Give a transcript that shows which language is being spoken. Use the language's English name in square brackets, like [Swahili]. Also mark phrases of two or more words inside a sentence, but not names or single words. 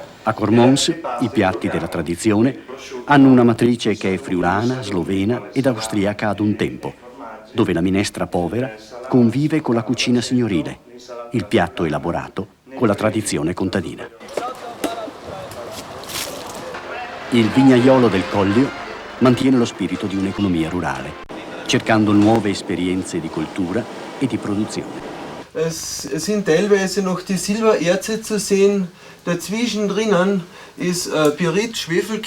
[Italian] A Cormons i piatti della tradizione hanno una matrice che è friulana, slovena ed austriaca ad un tempo, dove la minestra povera convive con la cucina signorile, il piatto elaborato con la tradizione contadina. Il vignaiolo del Collio mantiene lo spirito di un'economia rurale, cercando nuove esperienze di coltura e di produzione. [German] Es sind teilweise noch die Silbererze zu sehen, dazwischen drinnen ist Pyrit, Schwefelkies.